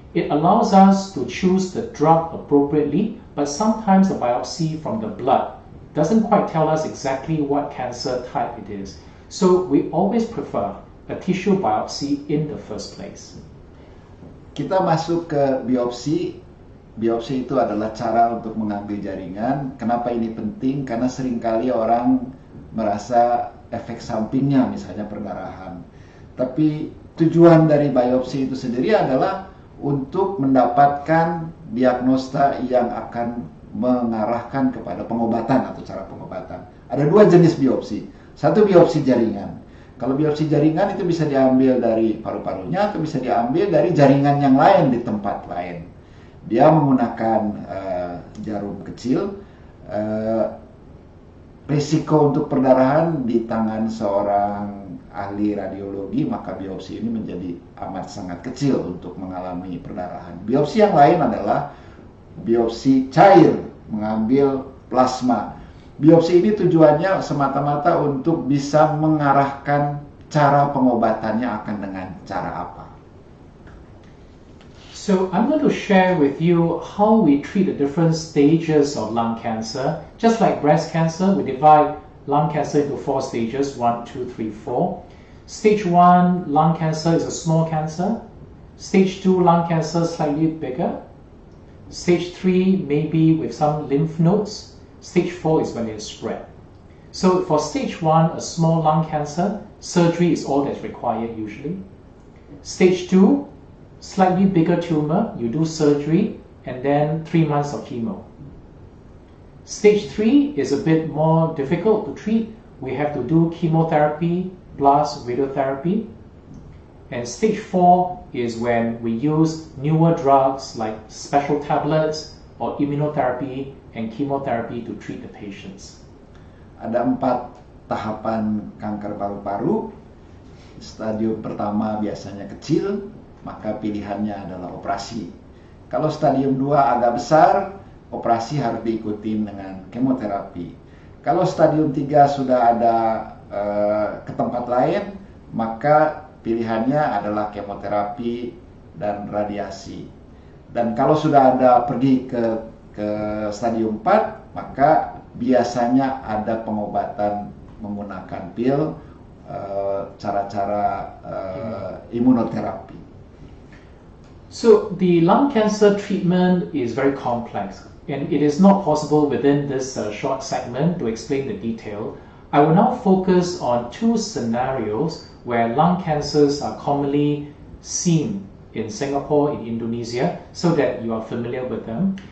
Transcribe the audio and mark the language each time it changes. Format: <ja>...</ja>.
<en>It allows us to choose the drug appropriately, but sometimes the biopsy from the blood doesn't quite tell us exactly what cancer type it is. So we always prefer a tissue biopsy in the first place.</en> <id>Kita masuk ke biopsi. Biopsi itu adalah cara untuk mengambil jaringan. Kenapa ini penting? Karena seringkali orang merasa efek sampingnya, misalnya perdarahan. Tapi tujuan dari biopsi itu sendiri adalah untuk mendapatkan diagnosa yang akan mengarahkan kepada pengobatan atau cara pengobatan. Ada dua jenis biopsi. Satu biopsi jaringan. Kalau biopsi jaringan itu bisa diambil dari paru-parunya atau bisa diambil dari jaringan yang lain di tempat lain. Dia menggunakan jarum kecil. Risiko untuk perdarahan di tangan seorang ahli radiologi, maka biopsi ini menjadi amat sangat kecil untuk mengalami perdarahan. Biopsi yang lain adalah biopsi cair, mengambil plasma. Biopsi ini tujuannya semata-mata untuk bisa mengarahkan cara pengobatannya akan dengan cara apa.</id> <en>So I'm going to share with you how we treat the different stages of lung cancer. Just like breast cancer, we divide lung cancer into 4 stages, 1, 2, 3, 4. Stage 1 lung cancer is a small cancer. Stage 2 lung cancer slightly bigger. Stage 3 maybe with some lymph nodes. Stage 4 is when it's spread. So for stage 1, a small lung cancer, surgery is all that's required usually. Stage 2, slightly bigger tumor, you do surgery and then 3 months of chemo. Stage 3 is a bit more difficult to treat. We have to do chemotherapy plus radiotherapy. And stage 4 is when we use newer drugs like special tablets or immunotherapy and chemotherapy to treat the patients.</en> <id>Ada 4 tahapan kanker paru-paru. Stadium pertama biasanya kecil, maka pilihannya adalah operasi. Kalau stadium 2 agak besar, operasi harus diikuti dengan kemoterapi. Kalau stadium 3 sudah ada ke tempat lain, maka pilihannya adalah kemoterapi dan radiasi. Dan kalau sudah ada pergi ke stadium 4, maka biasanya ada pengobatan menggunakan pil, cara-cara imunoterapi.</id> <en>So the lung cancer treatment is very complex, and it is not possible within this short segment to explain the detail. I will now focus on 2 scenarios where lung cancers are commonly seen in Singapore, in Indonesia, so that you are familiar with them.</en>